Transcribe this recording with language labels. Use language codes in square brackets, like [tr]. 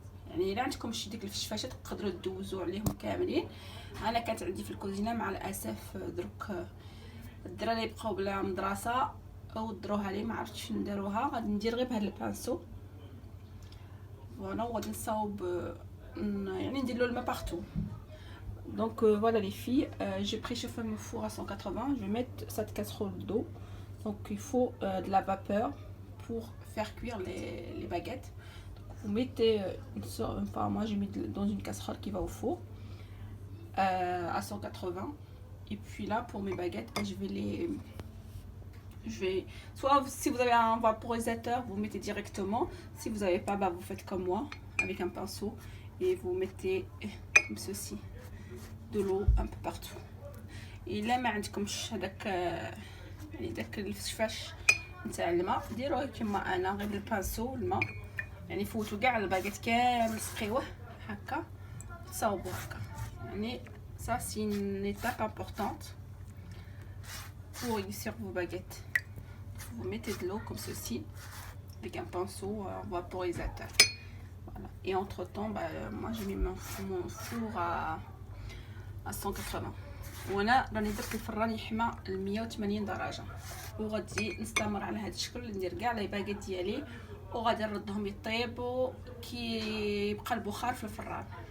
[ar] يعني الا عندكم شي ديك الفشفاشات تقدروا تدوزوا عليهم كاملين. انا كانت عندي في الكوزينه مع الاسف دروك الدراري بقاو بلا مدرسه او دروها لي ما عرفتش شنو نديروها. غادي ندير غير بهذا البانسو فوالا وغادي نصاوب يعني ندير له الماء بارتو. [fr] Donc voilà les filles, j'ai préchauffé mon four à 180. Je vais mettre cette casserole d'eau. Donc il faut de la vapeur pour faire cuire les baguettes. Donc, vous mettez enfin moi j'ai mis dans une casserole qui va au four à 180. Et puis là pour mes baguettes, je vais soit si vous avez un vaporisateur vous mettez directement, si vous n'avez pas vous faites comme moi avec un pinceau et vous mettez comme ceci de l'eau un peu partout. [ar] الا ما عندكمش هذاك يعني داك الفشفاش نتاع الماء ديروه كما انا غير بالبانسو الماء، يعني فوتوا كاع الباكيت كامل سقيوه هكا تصاوبوا هكا. [fr] يعني ça c'est une étape importante pour réussir vos baguettes. Vous mettez de l'eau comme ceci avec un pinceau vaporisateur. Voilà. Et entre temps moi j'ai mis mon four à 180 [ar] وانا راني درت الفران يحمى ل 180 درجه وغادي نستمر على هذا الشكل. ندير كاع لي باكيت ديالي وغادي نردهم يطيبوا كي يبقى البخار في الفران.